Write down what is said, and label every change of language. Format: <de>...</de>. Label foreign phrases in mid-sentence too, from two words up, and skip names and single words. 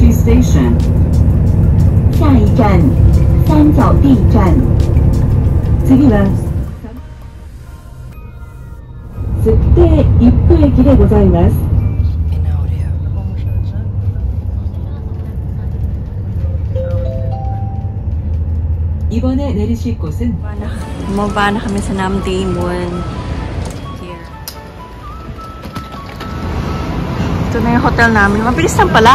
<en>Station.</en> <zh>下一站三角地站。</zh> <ja>次は設定一部駅でございます。</ja> <ko>이번에 내리실 곳은</ko> <tl>Bumaba na kami sa Namdaemun. Here. Ito na yung hotel namin. Mabilis lang pala.</tl>